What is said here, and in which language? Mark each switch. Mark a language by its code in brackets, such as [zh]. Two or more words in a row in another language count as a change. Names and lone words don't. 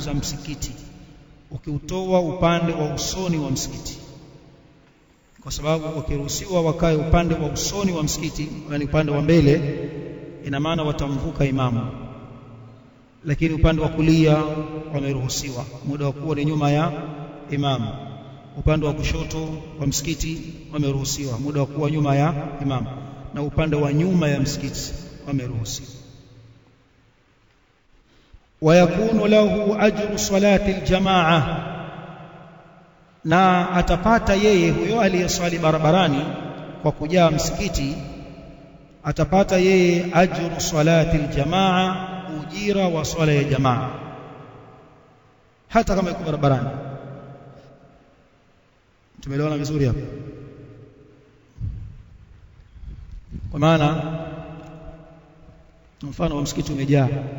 [sw] za msikiti ukiutoa upande wa usoni wa msikiti kwa sababu wakiruhusiwa wakae upande wa usoni wa msikiti yani upande wa mbele ina maana watamvuka imamu lakini upande wa kulia wameruhusiwa muda wa kuwa ni nyuma ya imamu upande wa kushoto wa msikiti wameruhusiwa muda wa kuwa nyuma ya imamu na upande wa nyuma ya msikiti wameruhusiwa [ar] ويكون له أجر صلاة الجماعة [sw] na atapata yeye huyo aliyeswali barabarani kwa kujaa msikiti atapata yeye [ar] أجر صلاة الجماعة [sw] ujira wa swala ya jamaa hata kama yuko barabarani tumeelewana vizuri hapo kwa maana mfano wa msikiti umejaa